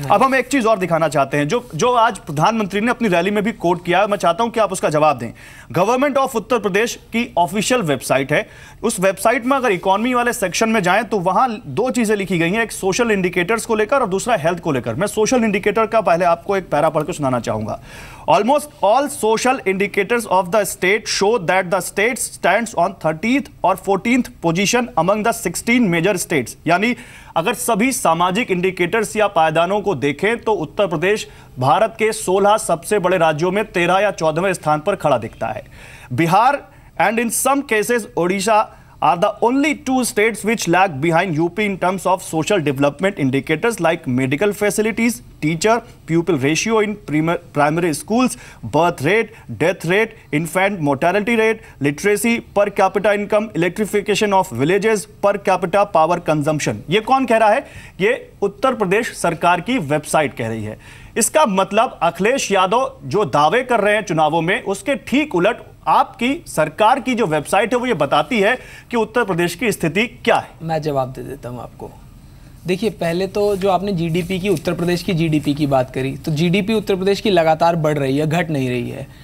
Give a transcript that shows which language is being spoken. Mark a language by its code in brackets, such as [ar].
[hi] अब हम एक चीज और दिखाना चाहते हैं जो आज प्रधानमंत्री ने अपनी रैली में भी कोट किया है, मैं चाहता हूं कि आप उसका जवाब दें। गवर्नमेंट ऑफ उत्तर प्रदेश की ऑफिशियल वेबसाइट है, उस वेबसाइट में अगर इकोनॉमी वाले सेक्शन में जाएं तो वहां 2 चीजें लिखी गई हैं, एक सोशल इंडिकेटर्स को लेकर और दूसरा हेल्थ को लेकर। मैं सोशल इंडिकेटर का पहले आपको एक पैरा पढ़ के सुनाना चाहूंगा। [en] Almost all social indicators of the state show that the state stands on 30th और 14th position among the 16 major states। [hi] यानी अगर सभी सामाजिक इंडिकेटर्स या पायदानों को देखें तो उत्तर प्रदेश भारत के 16 सबसे बड़े राज्यों में 13 या 14वें स्थान पर खड़ा दिखता है। [en] Bihar and in some cases Odisha are the only 2 states which lag behind UP in terms of social development indicators like medical facilities, teacher pupil ratio in primary schools, birth rate, death rate, infant mortality rate, literacy, per capita income, electrification of villages, per capita power consumption। [hi] ये कौन कह रहा है? ये उत्तर प्रदेश सरकार की website कह रही है। इसका मतलब अखिलेश यादव जो दावे कर रहे हैं चुनावों में, उसके ठीक उलट आपकी सरकार की जो वेबसाइट है वो ये बताती है कि उत्तर प्रदेश की स्थिति क्या है। मैं जवाब दे देता हूं आपको। देखिए, पहले तो जो आपने जीडीपी की, उत्तर प्रदेश की जीडीपी की बात करी, तो जीडीपी उत्तर प्रदेश की लगातार बढ़ रही है, घट नहीं रही है।